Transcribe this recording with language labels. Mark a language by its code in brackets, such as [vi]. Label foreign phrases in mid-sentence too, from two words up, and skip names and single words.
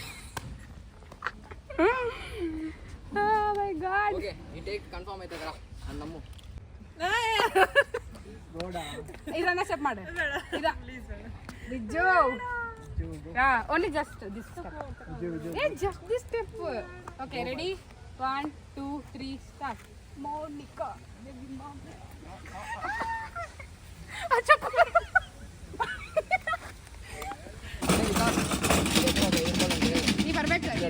[en] Oh my god. [te] ఓకే ఈ [en] take confirm [te] అయితే కదా అన్నమ్ము. [kn] ಇದನ್ನ ಸ್ಟೆಪ್ ಮಾಡು. ಇದ ಬಿಜ್ಜು. [en] only just this step. just this step. okay ready 1 2 3 start. [kn] ಮೋನಿಕಾ ಬೇಬಿ ಮಾಮ್. ಅಚ್ಚಾ ನೀ ಬರ್ಬೇಕು.